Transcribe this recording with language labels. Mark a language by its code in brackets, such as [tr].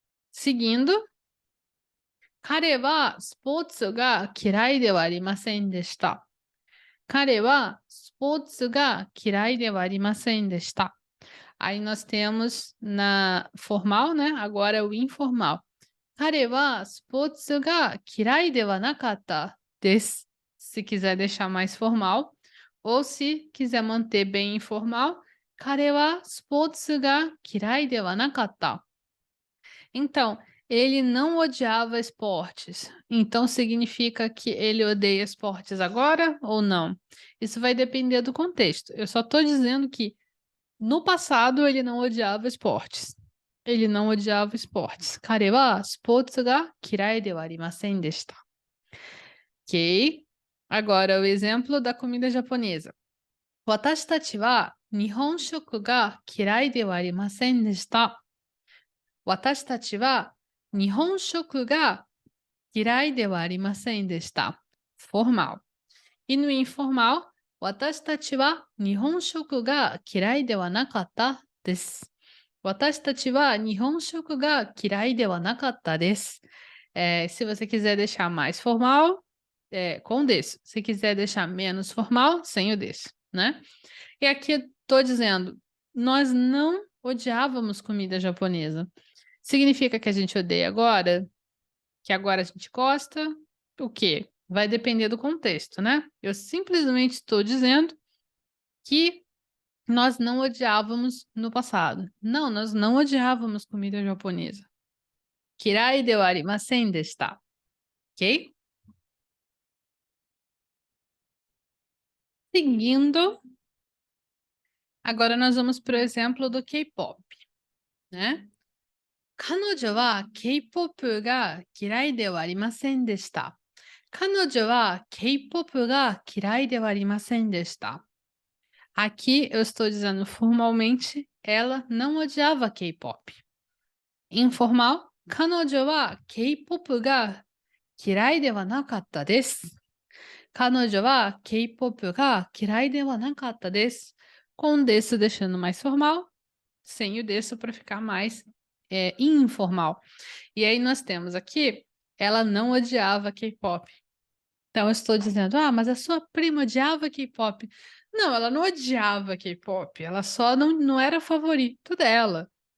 [pt] Seguindo, [ja] 彼はスポーツが嫌いではありませんでした。彼はスポーツが嫌いではありませんでした。 [pt] Aí nós temos na formal, né? Agora o informal. [ja] 彼はスポーツが嫌いではなかったです。 [pt] Se quiser deixar mais formal. Ou se quiser manter bem informal, [ja] 彼はスポーツが嫌いではなかった。 [pt] Então, ele não odiava esportes. Então, significa que ele odeia esportes agora ou não? Isso vai depender do contexto. Eu só estou dizendo que no passado ele não odiava esportes. Ele não odiava esportes. [ja] 彼はスポーツが嫌いではありませんでした。 [pt] Ok? Agora, o exemplo da comida japonesa. [ja] 私たちは日本食が嫌いではありませんでした。私たちは日本食が嫌いではありませんでした。 [pt] Formal. E no informal, [ja] 私たちは日本食が嫌いではなかったです。私たちは日本食が嫌いではなかったです。 [pt] Se você quiser deixar mais formal, com desu. Se quiser deixar menos formal, sem o desu, né? E aqui eu tô dizendo, nós não odiávamos comida japonesa. Significa que a gente odeia agora? Que agora a gente gosta? O quê? Vai depender do contexto, né? Eu simplesmente estou dizendo que nós não odiávamos no passado. Não, nós não odiávamos comida japonesa. [ja] Kirai de wa arimasen deshita. [pt] Ok? Seguindo, agora nós vamos para o exemplo do K-pop, né? [ja] 彼女は K-pop が嫌いではありませんでした。彼女は K-pop が嫌いではありませんでした。 [pt] Aqui eu estou dizendo formalmente, ela não odiava K-pop. Informal, [ja] 彼女は K-pop が嫌いではなかったです。彼女は K-pop が嫌いではなかったです。 [pt] Com desu deixando mais formal, sem o desu para ficar mais informal. E aí nós temos aqui, ela não odiava K-pop. Então eu estou dizendo, mas a sua prima odiava K-pop. Não, ela não odiava K-pop, ela só não era favorito dela.